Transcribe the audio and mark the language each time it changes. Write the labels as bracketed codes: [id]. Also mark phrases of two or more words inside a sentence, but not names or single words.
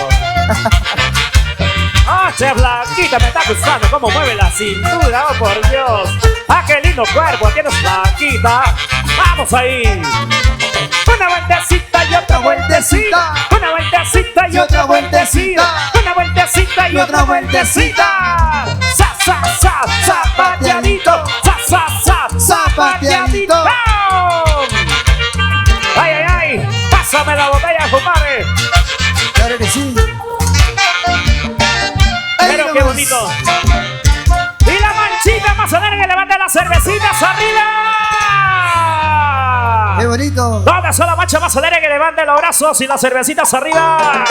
[es] Oye, Blanquita, me está gustando cómo mueve la cintura, oh por Dios. Ah, qué lindo cuerpo tienes, Blanquita. Vamos ahí. Una vueltecita y otra vueltecita. Una vueltecita y otra vueltecita. Una vueltecita y otra vueltecita. Sa, sa, sa, zapateadito. Sa, sa, sa, zapateadito. Ay, ay, ay. Pásame la botella, compadre. Claro que sí. Pero qué bonito. Y la manchita mazanera que levanta las cervecitas arriba. Qué bonito. ¿Dónde está la mancha mazanera que levante los brazos y las cervecitas arriba?